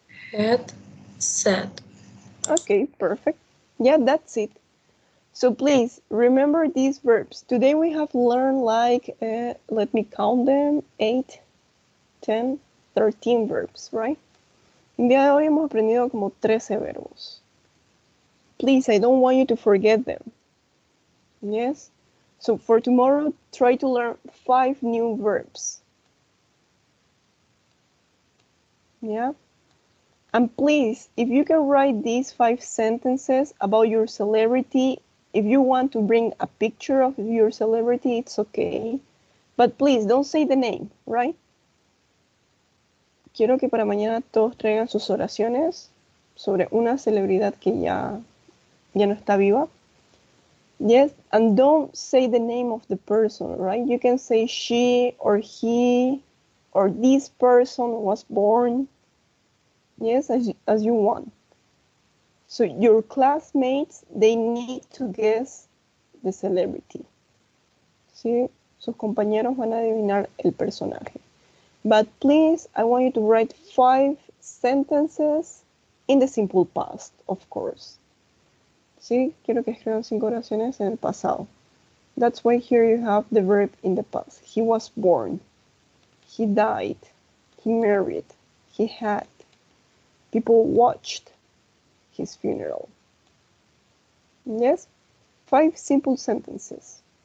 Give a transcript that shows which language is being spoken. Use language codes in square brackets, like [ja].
[en] Had, set. Okay, perfect. Yeah, that's it. So please remember these verbs. Today we have learned like, let me count them, 8, 10, 13 verbs, right? [es] El día de hoy hemos aprendido como 13 verbos. [en] Please, I don't want you to forget them. Yes? So for tomorrow, try to learn 5 new verbs. Yeah? And please, if you can write these 5 sentences about your celebrity, if you want to bring a picture of your celebrity, it's okay. But please, don't say the name, right? [es] Quiero que para mañana todos traigan sus oraciones sobre una celebridad que ya no está viva. [en] Yes, and don't say the name of the person, right? You can say she or he or this person was born. Yes, as you want. So your classmates, they need to guess the celebrity. [es] ¿Sí? Sus compañeros van a adivinar el personaje. [en] But please, I want you to write 5 sentences in the simple past, of course. [es] ¿Sí? Quiero que escriban 5 oraciones en el pasado. [en] That's why here you have the verb in the past. He was born. He died. He married. He had. People watched his funeral. Yes? 5 simple sentences.